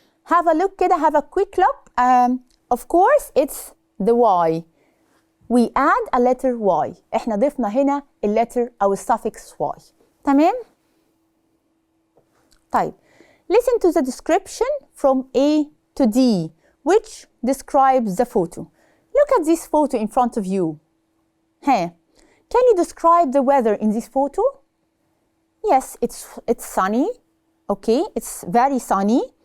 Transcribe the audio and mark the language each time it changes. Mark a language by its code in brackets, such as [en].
[en] Have a look كده, have a quick look. Of course it's the Y. We add a letter Y. [ar] احنا ضفنا هنا letter أو suffix Y. تمام؟ طيب. [en] Listen to the description from A to D, which describes the photo. Look at this photo in front of you. Can you describe the weather in this photo? Yes, it's sunny. Okay, it's very sunny.